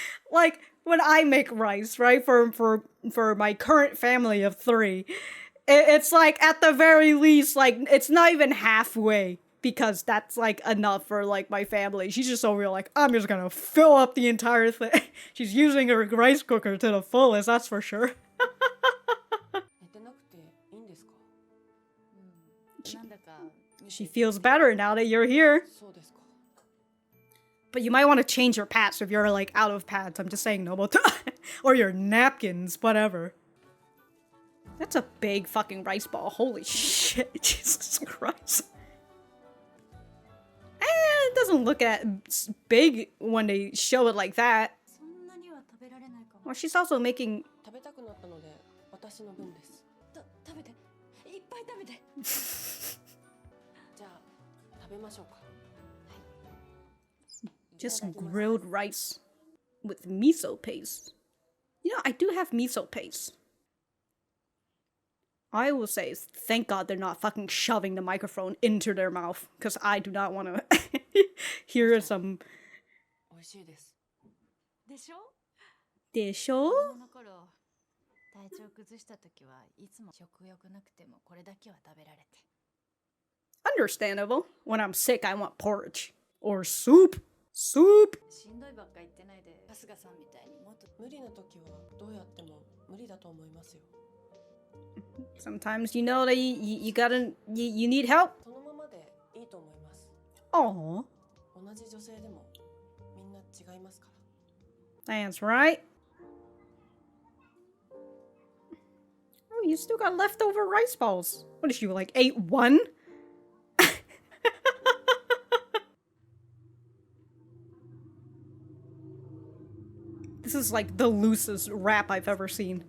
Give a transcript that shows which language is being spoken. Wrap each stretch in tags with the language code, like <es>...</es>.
<en>Like when I make rice, right, for my current family of 3, it's like at the very least, like it's not even halfway. Because that's like enough for like my family. She's just over here like, I'm just gonna fill up the entire thing. She's using her rice cooker to the fullest, that's for sure.</en> <ja>寝てなくていいんですか？なんだか</ja> <en>She feels better now that you're here.</en> <ja>そうですか。</ja> <en>But you might want to change your pads if you're like out of pads. I'm just saying, Nomoto. Or your napkins, whatever. That's a big fucking rice ball. Holy shit. Jesus Christ. It doesn't look at big when they show it like that.</en> <ja>そんなには食べられないかも</ja> <en>Well, she's also making.</en> <ja>食べたくなったので私の分です。食べていっぱい食べてじゃあ食べましょうか。</ja> <en>Just grilled rice with miso paste. You know, I do have miso paste. I will say, thank God they're not fucking shoving the microphone into their mouth, because I do not want to hear some.</en> <ja>美味しいです。でしょ Desho? 子供の頃体調崩した時はいつも食欲なくてもこれだけは食べられて</ja> <en>Understandable. When I'm sick, I want porridge. Or soup. Soup.</en> <ja>しんどいばっか言ってないで春日さんみたいにもっと無理な時はどうやっても無理だと思いますよ。</ja> <en>Sometimes you know that you gotta, you need help.</en> <ja>そのままでいいいいと思います。 Oh, 同じ女性でもみんな違いますから。</ja> <en>that's right. Oh, you still got leftover rice balls. What is you, like, ate one? This is like the loosest rap I've ever seen.</en>